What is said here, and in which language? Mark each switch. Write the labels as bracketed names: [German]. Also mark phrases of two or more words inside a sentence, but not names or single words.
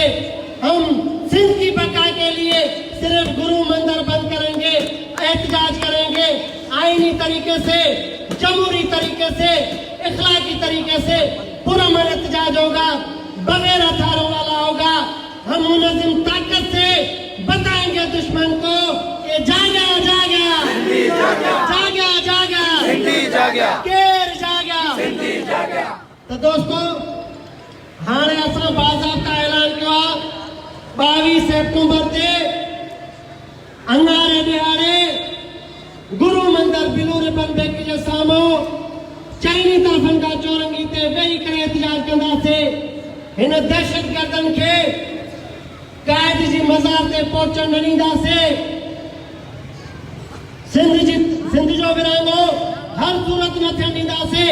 [Urdu] ہم سندھ کی بقا کے لیے صرف گرو مندر بند کریں گے، احتجاج کریں گے، آئینی طریقے سے، جمہوری طریقے سے، اخلاقی طریقے سے پرامن احتجاج ہوگا، بغیر ہتھیاروں والا ہوگا. ہم منظم طاقت سے بتائیں گے دشمن کو کہ [Sindhi] जागा जागा, केर जागा। तो दोस्तों, हाणे असां बाज़ाब्ता ऐलान किया 22 सितंबर ते अंगारे दिहाड़े गुरु मंदिर बिलू रिबन बैंक जे साम्हूं चइनी तरफ़नि खां चौरंगी ते वेही करे एहतजाज कंदासीं। हिन दहशतगर्दनि खे जी मज़ार ते पहुचण न ॾींदासीं। सिंध जो विरहाङो हर सूरत न थियण ॾींदासीं।